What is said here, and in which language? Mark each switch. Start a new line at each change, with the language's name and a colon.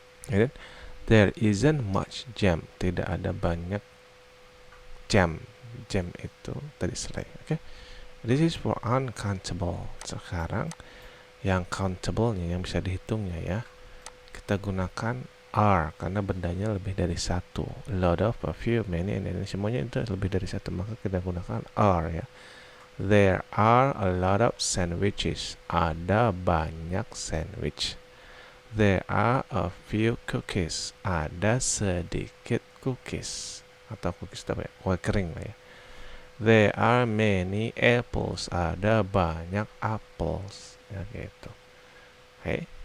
English: And then, there isn't much jam.
Indonesian: Tidak ada banyak jam. Jam itu tadi selai.
English: Okay. This is for uncountable.
Indonesian: Sekarang yang countable-nya, yang bisa dihitungnya ya, kita gunakan are karena bendanya lebih dari satu.
English: A lot of, a few, many, and then
Indonesian: semuanya itu lebih dari satu, maka kita gunakan are ya.
English: There are a lot of sandwiches.
Indonesian: Ada banyak sandwich.
English: There are a few cookies.
Indonesian: Ada sedikit cookies. Atau cookies apa ya? Kue kering lah ya.
English: There are many apples.
Indonesian: Ada banyak
English: apples.
Indonesian: Ya gitu.
English: Oke. Okay.